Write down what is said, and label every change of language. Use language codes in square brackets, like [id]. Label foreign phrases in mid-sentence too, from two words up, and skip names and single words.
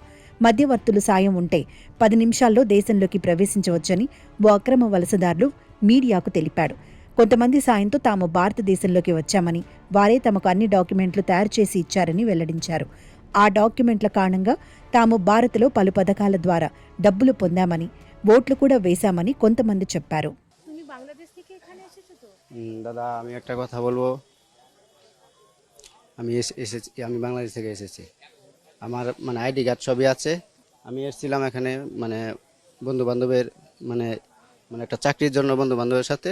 [te] మధ్యవర్తులు సాయం ఉంటే 10 నిమిషాల్లో దేశంలోకి ప్రవేశించవచ్చని ఓ అక్రమ వలసదారులు మీడియాకు తెలిపాడు. కొంతమంది సాయంతో తాము భారతదేశంలోకి వచ్చామని, వారే తమకు అన్ని డాక్యుమెంట్లు తయారు చేసి ఇచ్చారని వెల్లడించారు. ఆ డాక్యుమెంట్ల కారణంగా తాము భారత్లో పలు పథకాల ద్వారా డబ్బులు పొందామని, ఓట్లు కూడా వేశామని కొంతమంది చెప్పారు. [bn] দাদা আমি একটা কথা বলবো, আমি বাংলাদেশ থেকে এসেছি। আমার মানে [en] ID card [bn] সবই আছে। আমি এসেছিলাম এখানে মানে বন্ধু বান্ধবের মানে মানে একটা চাকরির জন্য বন্ধু বান্ধবের সাথে।